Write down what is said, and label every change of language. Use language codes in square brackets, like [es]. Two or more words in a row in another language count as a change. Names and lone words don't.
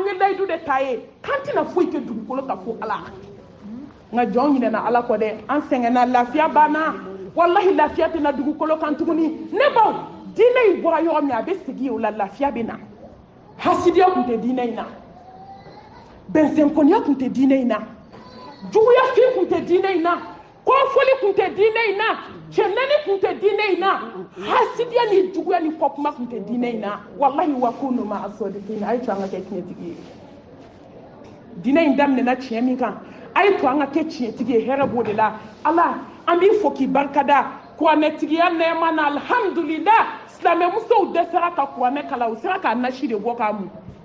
[bm] ye layidu de ta ye k'an tɛna foyi kɛ dugukolo kan fo ala nka jɔn ɲinɛna ala kɔ dɛ an sɛgɛnna lafiya banna wallahi lafiya tɛ na dugukolo kan tuguni ne baw diinɛ in bɔra yɔrɔ min a bɛ segin o la lafiya bɛ na hasidiya tun tɛ diinɛ in na bɛnsɛnkɔniya tun tɛ diinɛ in na juguyafin tun tɛ diinɛ in na kɔfɔli tun tɛ diinɛ in na cɛnɛni tun tɛ diinɛ in na hasidiya ni juguya ni kɔkuma tun tɛ diinɛ in na wallahi [ar] wa kunu ma'a sadiqin [bm] a ye to an ka kɛ tiɲɛtigi ye diinɛ in daminɛna tiɲɛ min kan a ye to an ka kɛ tiɲɛtigi ye hɛrɛ b'o de la ala an b'i fo k'i barikada kuranɛtigiya nɛɛma na alhamdulillah silamɛmusow dɛsɛra ka kuranɛ kala u sera k'a nasi de bɔ k'a mun